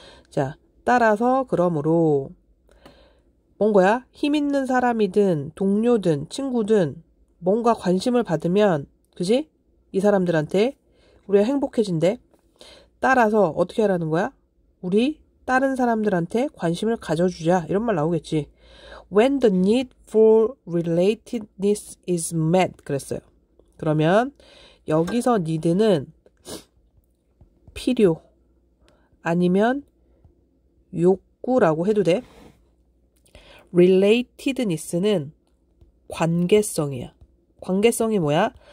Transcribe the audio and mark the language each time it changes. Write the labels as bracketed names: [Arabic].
[Korean] 자, 따라서 그러므로 뭔 거야? 힘 있는 사람이든 동료든 친구든 뭔가 관심을 받으면 그지? 이 사람들한테 우리가 행복해진대. 따라서 어떻게 하라는 거야? 우리 다른 사람들한테 관심을 가져주자. 이런 말 나오겠지. [English] When the need for relatedness is met. [Korean] 그랬어요. 그러면 여기서 need는 필요 아니면 욕구라고 해도 돼. relatedness는 관계성이야. 관계성이 뭐야?